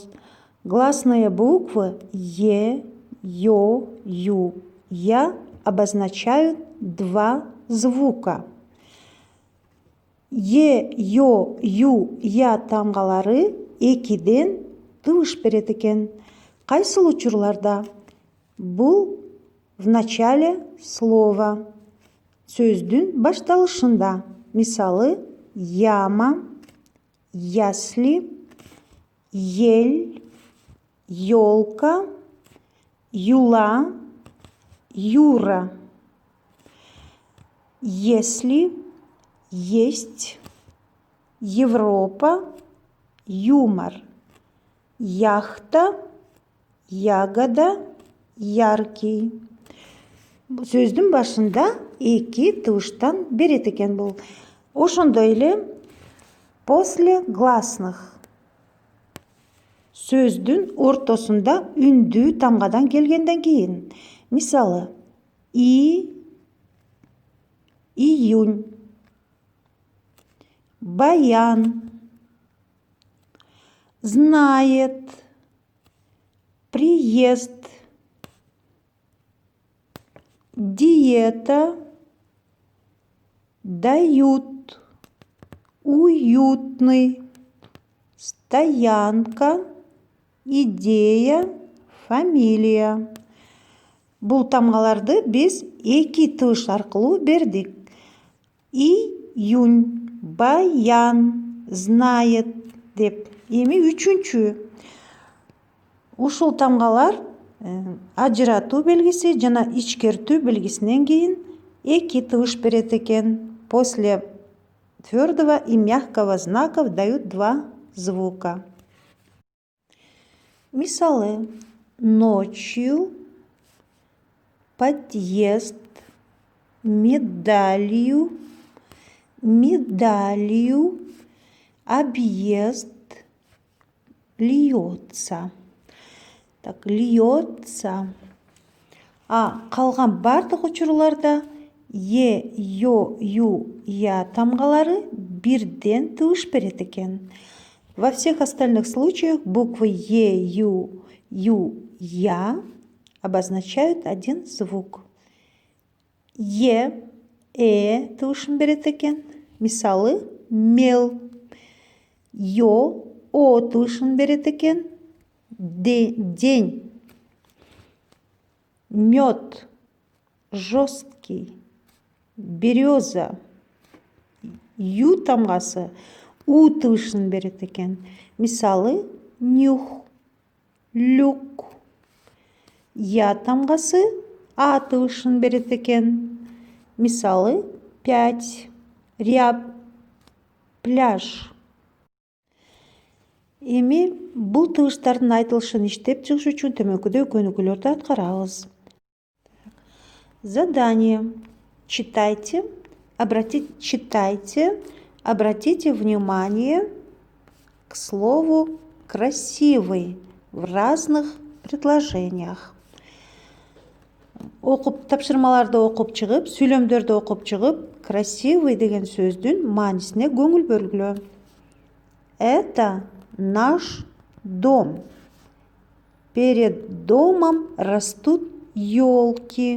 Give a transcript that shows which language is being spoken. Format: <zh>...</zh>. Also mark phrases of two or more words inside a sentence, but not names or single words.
<ru>Гласные буквы Е, Ё, Ю, Я обозначают 2 звука.</ru> <ky>Е, Ё, Ю, Я тамгалары 2ден тыбыш берет экен. Кайсыл учурларда? Бул</ky> <ru>в начале слова,</ru> <ky>сөздүн башталышында. Мисалы,</ky> <ru>яма, ясли, ель, ёлка, юла, юра. Если, есть, Европа, юмор, яхта, ягода, яркий.</ru> <ky>Сөздүн башында 2 тыбыштан берет экен бул. Ошондой эле</ky> <ru>после гласных.</ru> <ky>Сөздүн ортосунда үндүү тамгадан келгенден кийин.</ky> <ru>Мисалы, июнь, баян, знает, приезд, диета, дают, уютный, стоянка, идея, фамилия.</ru> <ky>Бул тамгаларды биз 2 тыбыш аркылуу бердик.</ky> <ru>Июнь, баян, знает</ru> <ky>деп. Эми 3-чү. Ушул тамгалар ажыратуу белгиси жана ичкертүү белгисинен кийин 2 тыбыш берет экен.</ky> <ru>После твердого и мягкого знаков дают 2 звука. Мисалы, ночью, подъезд, медалью, объезд, льется. Так, льется.</ru> <ky>Калган бардык учурларда е, йо, ю, я тамгалары бирден тыгыш берет экен.</ky> <ru>Во всех остальных случаях буквы е, ю, я обозначают один звук. Е,</ru> <ky>тыгышын берет экен. Мисалы, мел. Йо, о тыгышын берет экен.</ky> <ru>День. Мед. Жесткий. Береза.</ru> <ky>Ю тамгасы у тыгышын берет экен.</ky> <ru>Мисалы, нюх, люк.</ru> <ky>Я тамгасы а тыгышын берет экен.</ky> <ru>Мисалы, 5, ряб, пляж.</ru> <ky>Эми бул тыгыштардын айтылышын иштеп чыгыш үчүн төмөнкүдө көнүгүүлөрдү аткарабыз.</ky> <ru>Задание. Читайте, обратите внимание к слову «красивый» в разных предложениях.</ru> <ky>Тапшырмаларды окуп чыгып, сүйлөмдөрдү окуп чыгып, «красивый» деген сөздүн маанисине көңүл бөлгүлө.</ky> <ru>Это наш дом. Перед домом растут елки.</ru>